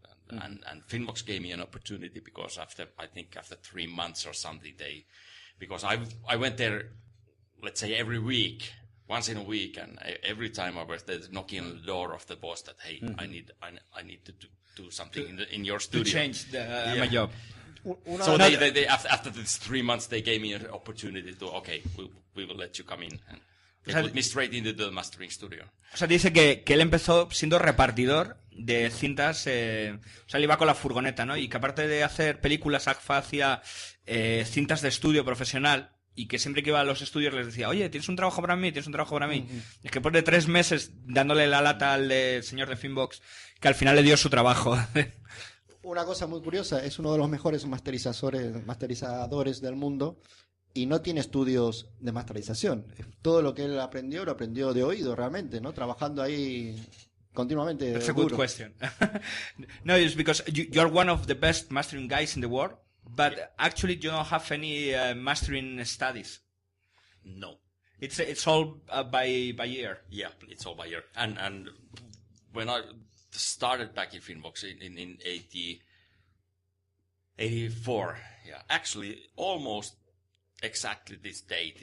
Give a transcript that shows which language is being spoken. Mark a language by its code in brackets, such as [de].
[en] And Finvox gave me an opportunity because after 3 months or something, because I went there, let's say once in a week, and every time I was there knocking on the door of the boss that, hey, I need to do something in your studio. To change my job. So they after these 3 months, they gave me an opportunity to, okay, we will let you come in. And they put me straight into the mastering studio. [es] O sea, dice que él empezó siendo repartidor de cintas, o sea, él iba con la furgoneta, ¿no? Y que aparte de hacer películas, ACFA hacía cintas de estudio profesional, y que siempre que iba a los estudios les decía, oye, ¿tienes un trabajo para mí? ¿Tienes un trabajo para mí? Es que después de 3 meses dándole la lata al señor de Finbox, que al final le dio su trabajo. Una cosa muy curiosa, es uno de los mejores masterizadores del mundo y no tiene estudios de masterización. Todo lo que él aprendió, lo aprendió de oído realmente, ¿no? Trabajando ahí continuamente. [en] That's a good [es] duro. [en] question. No, it's because you are one of the best mastering guys in the world, but actually you don't have any mastering studies. No. It's all by ear. Yeah, it's all by ear. And when I started back in Finbox in 84, yeah, actually almost exactly this date.